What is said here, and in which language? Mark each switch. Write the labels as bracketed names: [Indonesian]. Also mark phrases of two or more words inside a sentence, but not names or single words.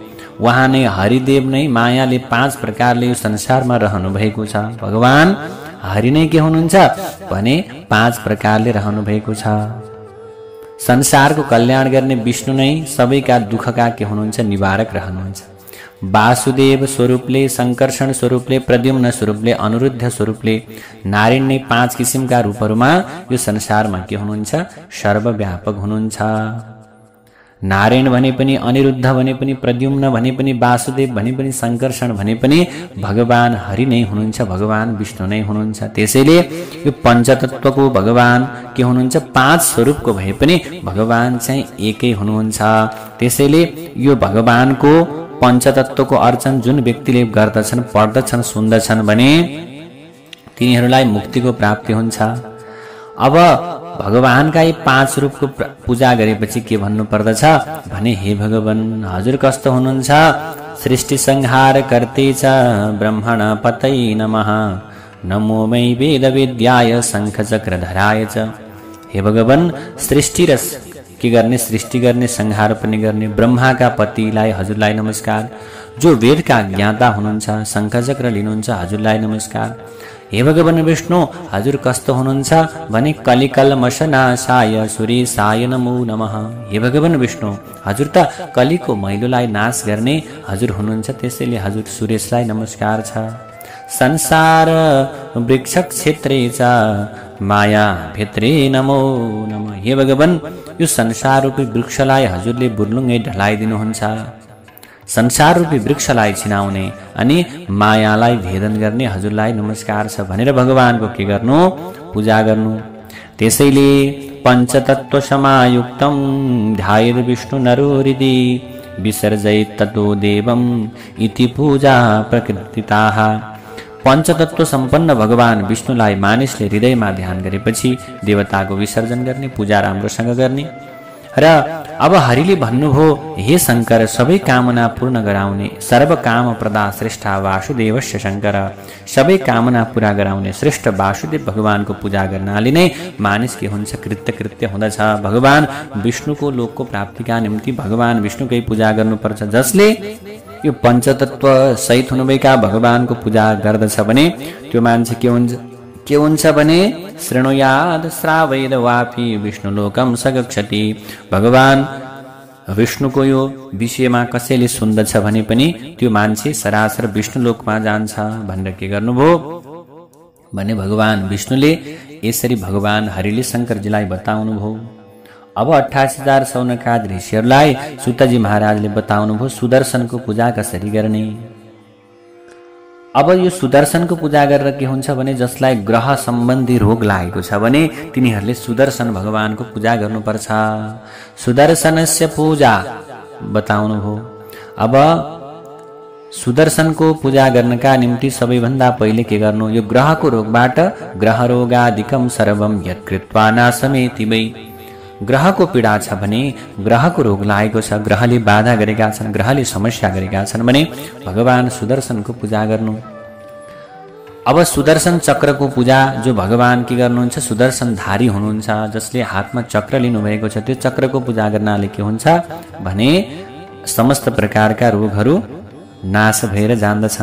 [Nepali] उहाँ नै हरिदेव नै मायाले 5 प्रकारले यो संसारमा रहनु भएको छ। भगवान हरि नै के हुनुहुन्छ भने 5 प्रकारले रहनु भएको छ। संसारको कल्याण गर्ने विष्णु नै सबैका दुःखका के हुनुहुन्छ निवारक रहनुहुन्छ। वासुदेव स्वरूपले, संकर्षण स्वरूपले, प्रद्युम्न स्वरूपले, अनिरुद्ध स्वरूपले, नारायण नै 5 किसिमका रूपहरूमा यो संसारमा के हुनुहुन्छ सर्वव्यापक हुनुहुन्छ। नारायण भने पनि, अनिरुद्ध भने पनि, प्रद्युम्न भने पनि, वासुदेव भने पनि, संकर्षण भने पनि भगवान हरि नै हुनुहुन्छ, भगवान विष्णु नै हुनुहुन्छ। त्यसैले यो पञ्चतत्वको भगवान के हुनुहुन्छ 5 स्वरूपको भए पनि भगवान चाहिँ एकै हुनुहुन्छ। त्यसैले यो भगवानको पञ्चतत्वको अर्चन जुन व्यक्तिले गर्दछन्, पढ्दछन्, सुन्दछन् भने तिनीहरूलाई मुक्तिको प्राप्ति हुन्छ। अब भगवानका यी 5 रूपको पूजा गरेपछि के भन्नु पर्दछ भने हे भगवान हजुर कस्तो हुनुहुन्छ? [Sanskrit] सृष्टि संहार कर्ते च ब्रह्मण पतये नमः, नमो मै वेद विद्याय शंख चक्रधराय च। [Nepali] हे भगवान सृष्टि र के गर्ने, सृष्टि गर्ने, संहार पनि गर्ने ब्रह्माका पतिलाई हजुरलाई नमस्कार। जो वेदका ज्ञाता हुनुहुन्छ, शंख चक्र लिनुहुन्छ हजुरलाई नमस्कार। हे भगवान विष्णु हजुर कस्तो हुनुहुन्छ भने [Sanskrit] कलिकल्मषनाशाय सुरेशाय नमो नमः। [Nepali] हे भगवान विष्णु हजुर त कलिको मैलोलाई नाश गर्ने हजुर हुनुहुन्छ, त्यसैले हजुर सुरेशलाई नमस्कार छ। [Sanskrit] संसार वृक्ष क्षेत्रे च माया भित्रे नमो नमः। [Nepali] हे भगवान यो संसार रूपी वृक्षलाई हजुरले बुर्लुङ्गै ढलाइदिनुहुन्छ। संसार रूपी वृक्षलाई छिनाउने अनि मायालाई भेदन गर्ने हजुरलाई नमस्कार छ भनेर भगवानको के गर्नु पूजा गर्नु। [Sanskrit] त्यसैले पञ्चतत्व समायुक्तं ध्यायेत् विष्णु नरो हृदि विसर्जयेत् ततो देवं इति पूजा प्रकृतिताः। [Nepali] पञ्चतत्व सम्पन्न भगवान विष्णुलाई मानिसले हृदयमा ध्यान गरेपछि देवताको विसर्जन गर्ने, पूजा राम्रोसँग गर्ने। र अब हरिले भन्नुभयो हे शंकर सबै कामना पूर्ण गराउने [Sanskrit] सर्व काम प्रदा श्रेष्ठ वासुदेवस्य शंकर। [Nepali] सबै कामना पूरा गराउने श्रेष्ठ वासुदेव भगवानको पूजा गर्नाले नै मानिस के हुन्छ कृत्य हुँदछ। भगवान विष्णुको लोकको प्राप्तिका निम्ति भगवान विष्णुकै पूजा गर्नुपर्छ। जसले यो पञ्चतत्व सहित हुनुभएका भगवानको पूजा गर्दछ भने त्यो मान्छे के हुन्छ भने [Sanskrit] शृणुयाद श्रावैद वापी विष्णुलोकम सगच्छति। [Nepali] भगवान विष्णुको यो विषयमा कसैले सुन्दछ भने पनि त्यो मान्छे सरासर विष्णुलोकमा जान्छ भनेर के गर्नुभयो भने भगवान विष्णुले यसरी भगवान हरिले शंकरजीलाई बताउनुभयो। अब 28,000 सौनकाद ऋषिहरूलाई सुतजी महाराजले बताउनुभयो सुदर्शनको पूजा कसरी गर्ने। अब यो सुदर्शनको पूजा गरेर के हुन्छ भने जसलाई ग्रह सम्बन्धी रोग लागेको छ भने तिनीहरूले सुदर्शन भगवानको पूजा गर्नुपर्छ। सुदर्शनस्य पूजा बताउनुभयो। अब सुदर्शनको पूजा गर्नका निम्ति सबैभन्दा पहिले के गर्नु, यो ग्रहको रोगबाट [Sanskrit] ग्रह रोगादिकम सर्वम यत्कृत्वा नाशमेति वै। [Nepali] ग्रहको पीडा छ भने ग्रहको रोग लागेको छ, ग्रहले बाधा गरेका छन्, ग्रहले समस्या गरेका छन् भने भगवान सुदर्शनको पूजा गर्नु। अब सुदर्शन चक्रको पूजा जो भगवान के गर्नुहुन्छ सुदर्शनधारी हुनुहुन्छ, जसले हातमा चक्र लिनुभएको छ त्यो चक्रको पूजा गर्नाले के हुन्छ भने समस्त प्रकारका रोगहरू नाश भएर जान्दछन्।